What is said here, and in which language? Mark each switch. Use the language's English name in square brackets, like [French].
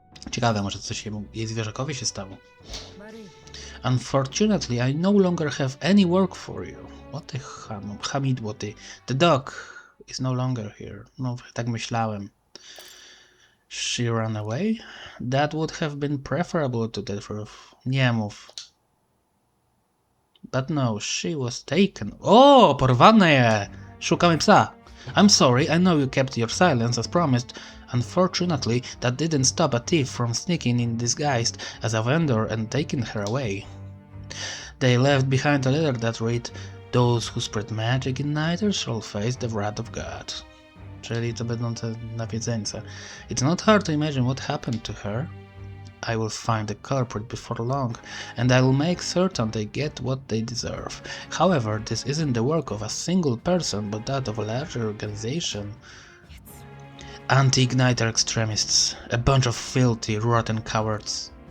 [Polish] Ciekawe, może coś jej zwierzakowi się stało. [English] Unfortunately, I no longer have any work for you. What the hamidło ty. The dog is no longer here. [Polish] No, tak myślałem. [English] She ran away? That would have been preferable to the truth. [Polish] Nie mów. [English] But no, she was taken. [Polish] O, porwane! Szukamy psa. [English] I'm sorry, I know you kept your silence as promised. Unfortunately, that didn't stop a thief from sneaking in disguised as a vendor and taking her away. They left behind a letter that read, "Those who spread magic in night shall face the wrath of God." [Polish] Czyli to będą te nawiedzeńce. [English] It's not hard to imagine what happened to her. I will find the culprit before long, and I will make certain they get what they deserve. However, this isn't the work of a single person, but that of a larger organization. Anti-Igniter extremists, a bunch of filthy, rotten cowards.